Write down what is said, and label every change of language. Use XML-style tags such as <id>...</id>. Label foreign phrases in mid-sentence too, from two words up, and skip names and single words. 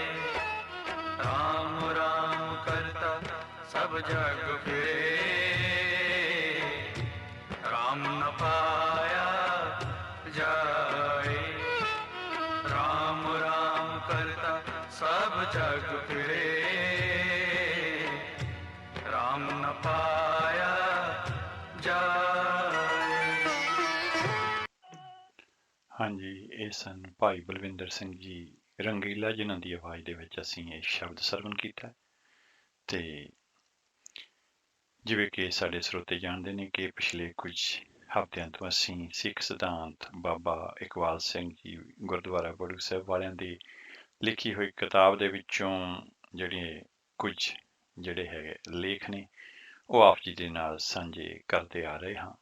<hi>राम राम करता सब जग फिरे, राम न पाया जाए। राम राम करता सब जग फिरे, पाया जाए।</hi> <pa>ਹਾਂਜੀ, ਇਹ ਸਨ ਭਾਈ ਬਲਵਿੰਦਰ ਸਿੰਘ ਜੀ ਰੰਗੀਲਾ, ਜਿਨ੍ਹਾਂ ਦੀ ਆਵਾਜ਼ ਦੇ ਵਿੱਚ ਅਸੀਂ ਇਹ ਸ਼ਬਦ ਸਰਵਣ ਕੀਤਾ। ਤੇ ਜਿਵੇਂ ਕਿ ਸਾਡੇ ਸਰੋਤੇ ਜਾਣਦੇ ਨੇ ਕਿ ਪਿਛਲੇ ਕੁਝ ਹਫ਼ਤਿਆਂ ਤੋਂ ਅਸੀਂ ਸਿੱਖ ਸਿਧਾਂਤ ਬਾਬਾ ਇਕਬਾਲ ਸਿੰਘ ਜੀ ਗੁਰਦੁਆਰਾ ਬੜੂ ਸਾਹਿਬ ਵਾਲਿਆਂ ਦੀ ਲਿਖੀ ਹੋਈ ਕਿਤਾਬ ਦੇ ਵਿੱਚੋਂ ਕੁਝ ਜਿਹੜੇ ਹੈਗੇ ਲੇਖ ਨੇ ਉਹ ਆਪ ਜੀ ਦੇ ਨਾਲ ਸਾਂਝੇ ਕਰਦੇ ਆ ਰਹੇ ਹਾਂ।</pa>